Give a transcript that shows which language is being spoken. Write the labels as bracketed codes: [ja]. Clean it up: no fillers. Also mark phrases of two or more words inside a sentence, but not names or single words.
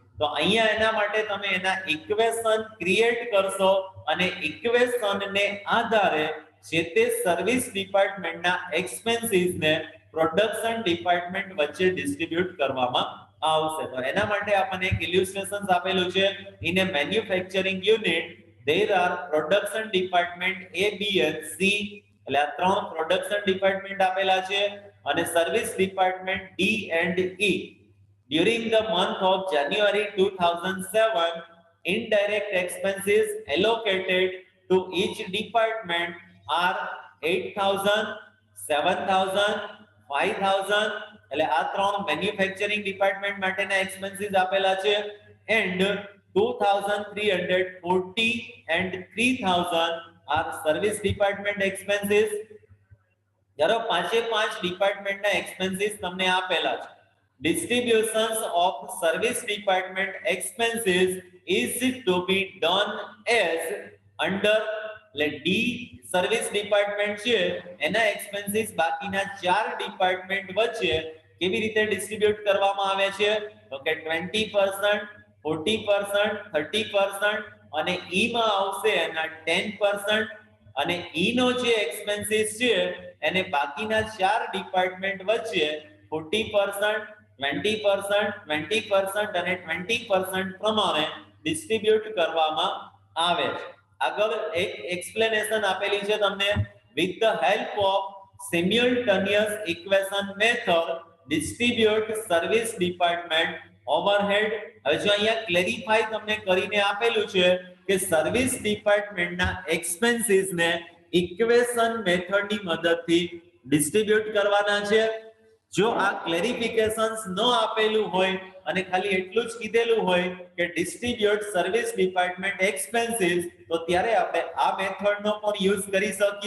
[gu] તો અહીંયા એના માટે તમે એના [en] equation create [gu] કરશો અને ઇક્વેશનને આધારે જે તે સર્વિસ ડિપાર્ટમેન્ટના એક્સપેન્સીસને પ્રોડક્શન ડિપાર્ટમેન્ટ વચ્ચે ડિસ્ટ્રીબ્યુટ કરવામાં આવશે. તો એના માટે આપણને એક ઇલ્યુસ્ટ્રેશન આપેલું છે. [en] in a manufacturing unit there are production department A, B and C. [gu] એટલે આ ત્રણ [en] production department [gu] આપેલા છે અને [en] service department D and E. During the month of January 2007, indirect expenses allocated to each department are 8,000, 7,000, 5,000. [gu] એટલે આ ત્રણ [en] manufacturing department [gu] માટેના એક્સપેન્સીસ આપેલા છે [en] and 2,340 and 3,000 are service department expenses. [gu] ધારો પાંચે પાંચ ડિપાર્ટમેન્ટના એક્સપેન્સીસ તમને આપેલા છે. [en] Distributions of service department expenses is to be done as under D service department [gu] છે એના એક્સપેન્સીસ બાકીના ચાર ડિપાર્ટમેન્ટ વચ્ચે કેવી રીતે ડિસ્ટ્રીબ્યુટ કરવામાં આવે છે તો કે 20%, 40%, 30% અને ઈ માં આવશે એના 10% અને ઈ નો જે એક્સપેન્સીસ છે એને બાકીના ચાર ડિપાર્ટમેન્ટ વચ્ચે 40%, 20%, 20% અને 20% પ્રમાણે ડિસ્ટ્રીબ્યુટ કરવામાં આવે છે. આગળ એક એક્સપ્લેનેશન આપેલી છે તમને. [en] with the help of simultaneous equation method distribute service department overhead. [gu] હવે જો અહીંયા ક્લેરિફાઈ તમને કરીને આપેલું છે કે સર્વિસ ડિપાર્ટમેન્ટના એક્સપેન્સીસ ને [en] equation method ની [gu] મદદથી ડિસ્ટ્રીબ્યુટ કરવાના છે. જો આ ક્લેરિફિકેશન્સ ન આપેલું હોય અને ખાલી એટલું જ કીધેલું હોય કે [en] distribute service department expenses [gu] તો ત્યારે આપણે આ મેથડનો પણ યુઝ કરી શકીએ.